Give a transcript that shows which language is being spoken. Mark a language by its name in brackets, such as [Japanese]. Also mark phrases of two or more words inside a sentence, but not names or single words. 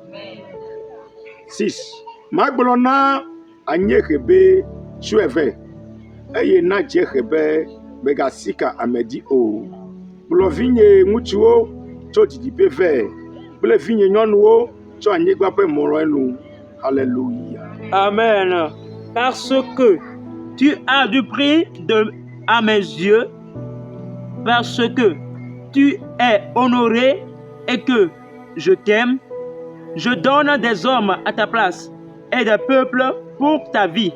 [Ewe] 6. Magblɔ na anyiehe be tsɔe vɛ, eye na dziehe be megasi ka ame dzi o. Kplɔ vinye ŋutsuwo tso didiƒe vɛ, kple vinye nyɔnuwo tso anyigba ƒe mɔlɔe nu. [French] Alléluia. Amen. Parce que tu as du prix à mes yeux, parce que tu es honoré et que je t'aime, je donne des hommes à ta place et des peuples pour ta vie.